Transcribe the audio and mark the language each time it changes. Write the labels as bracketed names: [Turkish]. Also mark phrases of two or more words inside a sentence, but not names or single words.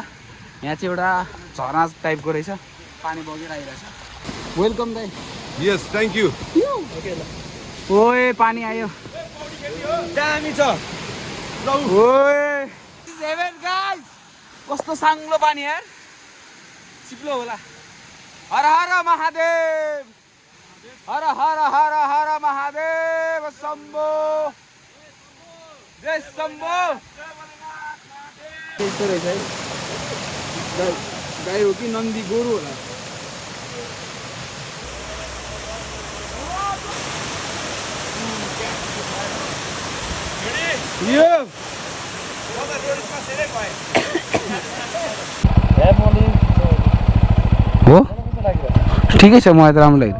[Nepali] यहाँ चाहिँ एउटा झरना टाइपको रहेछ, पानी बगेर आइरहेछ। वेलकम दाइ। [English] Yes thank you. [Nepali] ओए पानी आयो, दामी छ। ओए 7 गाइस, कस्तो साङ्लो पानी यार, चिप्लो होला। हर हर महादेव, हर हर हर हर महादेव शम्भो, जय शम्भो। यस्तो रहेछ है, गाई हो कि नन्दी गोरु होला। यो हो ठिकै छ, मलाई त राम्रो लाग्यो।